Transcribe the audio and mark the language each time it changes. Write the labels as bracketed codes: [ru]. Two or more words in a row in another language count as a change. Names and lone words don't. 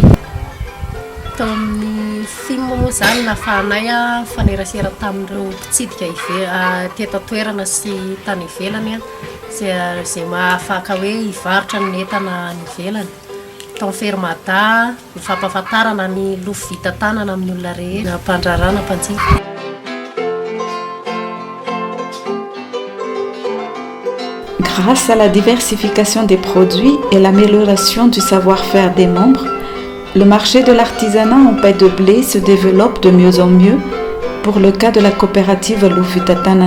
[mg] Tao amin'ny film moa izany nahafahanay mifanerasera tamin'ireo mpitsidika teto toerana sy tany ivelany izay mahafaka hoe hivarotra ny entana ny ivelany. Tao Firmada, ny fampahafantarana ny Ilufitatanana amin'ny olona rehetra, mpandrarana mpanjifa. [fr] Grâce à la diversification des produits et l'amélioration du savoir-faire des membres, le marché de l'artisanat en paille de blé se développe de mieux en mieux pour le cas de la coopérative Ilufitatanan.